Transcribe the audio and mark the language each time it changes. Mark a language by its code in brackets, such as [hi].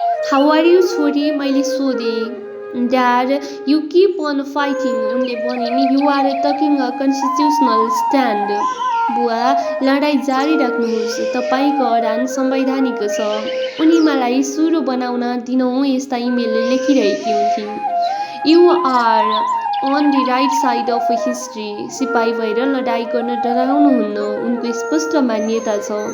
[en] how are you [ne] छोरी? मैले सोधेँ। [en] Dad you keep on fighting. [ne] उनले भनिन् [en] You are taking a constitutional stand. [ne] बुवा लडाईँ जारी राख्नुहोस्। तपाईँको अडान संवैधानिक छ। उनी मलाई सुरो बनाउन दिनहुँ यस्ता email लेखिरहेकी हुन्थिन्। [en] You are on the right side of history. [ne] सिपाही भएर लडाईँ गर्न डराउनुहुन्न। उनको स्पष्ट मान्यता छ।